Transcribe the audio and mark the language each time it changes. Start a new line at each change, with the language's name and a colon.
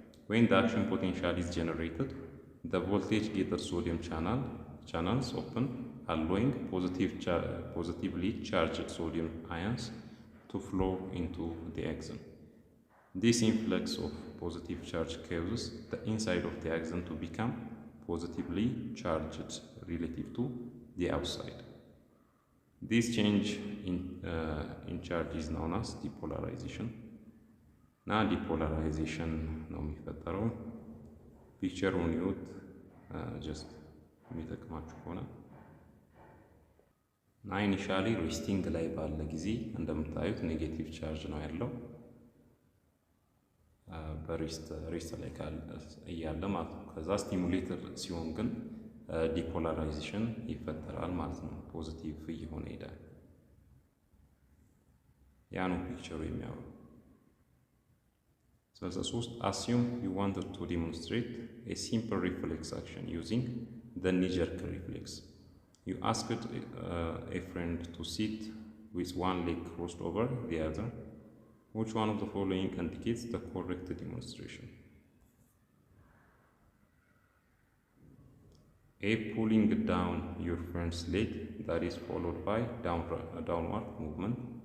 English: When the action potential is generated, the voltage-gated sodium channels open, allowing positively charged sodium ions to flow into the axon. This influx of positive charge causes the inside of the axon to become positively charged relative to the outside. This change in charge is known as depolarization.
Amharic: Now depolarization ነው የሚፈጠረው። ፒክቸሩን ይዩት ጀስት የሚጠቅማችሁ ከሆነ እና ኢኒሻሊ ሬስቲንግ ላይ ባለ ጊዜ እንደምታዩት ኔጌቲቭ ቻርጅ ነው ያለው በሬስት ላይ እያለ ማለት ነው። ከዛ ስቲሙሌተር ሲሆን ግን ዲፖላራይዜሽን ይፈጠራል ማለት ነው። ፖዚቲቭ እየሆነ ይሄዳል። ያ ነው ፒክቸሩ የሚያወራው።
English: So assume you wanted to demonstrate a simple reflex action using the knee-jerk reflex. You asked a friend to sit with one leg crossed over the other. Which one of the following indicates the correct demonstration? A, pulling down your friend's leg, that is followed by downward movement.